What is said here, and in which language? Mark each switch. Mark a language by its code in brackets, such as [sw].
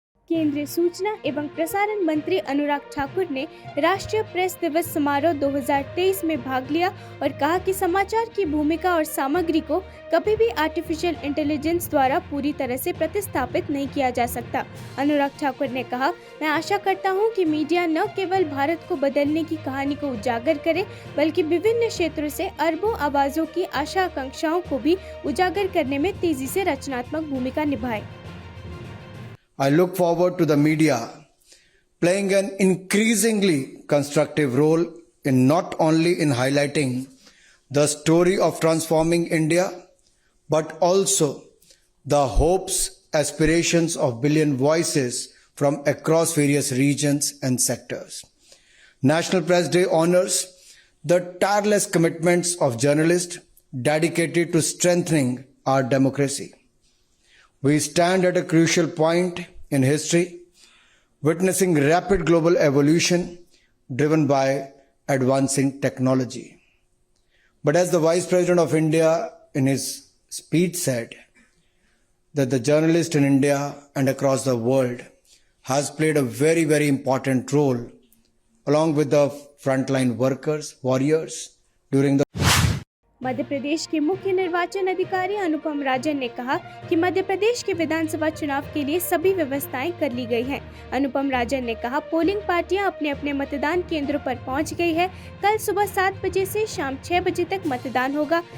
[hi] केंद्रीय सूचना एवं प्रसारण मंत्री अनुराग ठाकुर ने राष्ट्रीय प्रेस दिवस समारोह 2023 में भाग लिया और कहा कि समाचार की भूमिका और सामग्री को कभी भी आर्टिफिशियल इंटेलिजेंस द्वारा पूरी तरह से प्रतिस्थापित नहीं किया जा सकता। अनुराग ठाकुर ने कहा, मैं आशा करता हूं कि मीडिया न केवल भारत को बदलने की कहानी को उजागर करे, बल्कि विभिन्न क्षेत्रों से अरबों आवाजों की आशा आकांक्षाओं को भी उजागर करने में तेजी से रचनात्मक भूमिका निभाए। [en] I look forward to the media playing an increasingly constructive role in not only in highlighting the story of transforming India, but also the hopes, aspirations of billion voices from across various regions and sectors. National Press Day honors the tireless commitments of journalists dedicated to strengthening our democracy. We stand at a crucial point in history, witnessing rapid global evolution driven by advancing technology. But as the Vice President of India in his speech said, that the journalist in India and across the world has played a very, very important role along with the frontline workers, warriors during the [hi] Madhya Pradesh के मुख्य निर्वाचन अधिकारी अनुपम राजन ने कहा कि मध्य प्रदेश के विधानसभा चुनाव के लिए सभी व्यवस्थाएं कर ली गई हैं। अनुपम राजन ने कहा, पोलिंग पार्टियां अपने अपने मतदान केंद्रों पर पहुंच गई है। कल सुबह 7 बजे से शाम 6 बजे तक मतदान होगा।